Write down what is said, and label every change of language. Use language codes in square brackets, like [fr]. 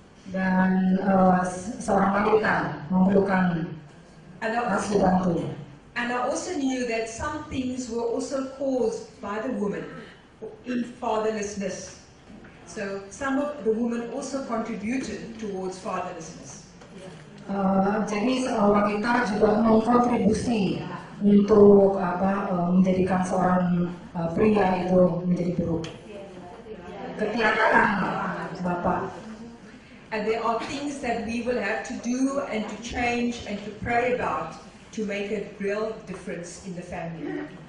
[id] Dan seorang wanita memerlukan kasih bantu. [en] And I also knew that some things were also caused by the woman in fatherlessness. So some of the women also contributed towards fatherlessness. [id] Jadi seorang wanita juga mengkontribusi untuk menjadikan seorang pria itu menjadi buruk. Ketiadaan bapak. [en] And there are things that we will have to do and to change and to pray about to make a real difference in the family.